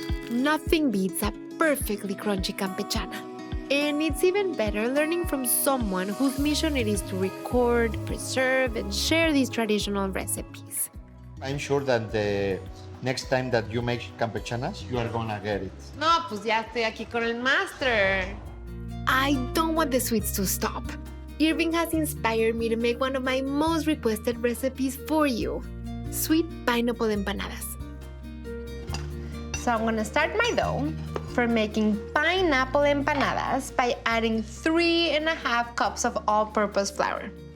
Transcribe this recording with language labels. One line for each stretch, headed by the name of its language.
English: Nothing beats a perfectly crunchy campechana. And it's even better learning from someone whose mission it is to record, preserve, and share these traditional recipes. I'm sure that the next time that you make campechanas, you are gonna get it.
Spanish: No, pues ya estoy aquí con el master.
English: I don't want the sweets to stop. Irving has inspired me to make one of my most requested recipes for you. sweet pineapple empanadas. So I'm gonna start my dough for making pineapple empanadas by adding 3.5 cups of all-purpose flour.